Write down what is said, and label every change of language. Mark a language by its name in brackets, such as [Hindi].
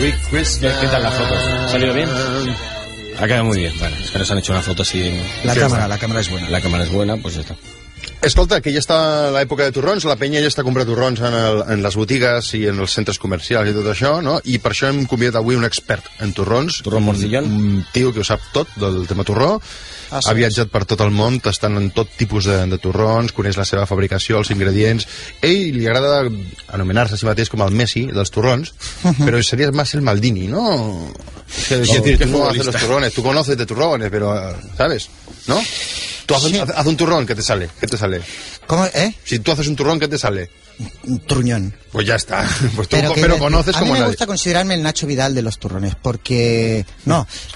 [Spanish] ¿Qué tal las fotos? ¿Ha salido bien? Ha quedado muy bien, vale. Es que nos han hecho una foto así. La cámara es buena. La cámara es buena, pues ya está. [Catalan] Escolta, que ja està l'època de turrons, la penya ja està comprant turrons en les botigues i en els centres comercials i tot això, no? I per això hem convidat avui un expert en turrons. Turró Morcillón. Un tio que ho sap tot del tema turró. Ah, ha viatjat per tot el món, tastant en tot tipus de turrons, coneix la seva fabricació, els ingredients. Ell li agrada anomenar-se a si mateix com el Messi dels turrons, però seria més el Maldini, no? [Spanish] Tu no haces los turrones, tu conoces de turrones, però, ¿sabes? ¿No? Tú haces un turrón, ¿qué te sale? ¿Cómo, eh? Si tú haces un turrón, ¿qué te sale? Un truñón. Pues ya está. Pues tú, pero conoces como nadie. A mí me gusta considerarme el Nacho Vidal de los turrones, porque... No.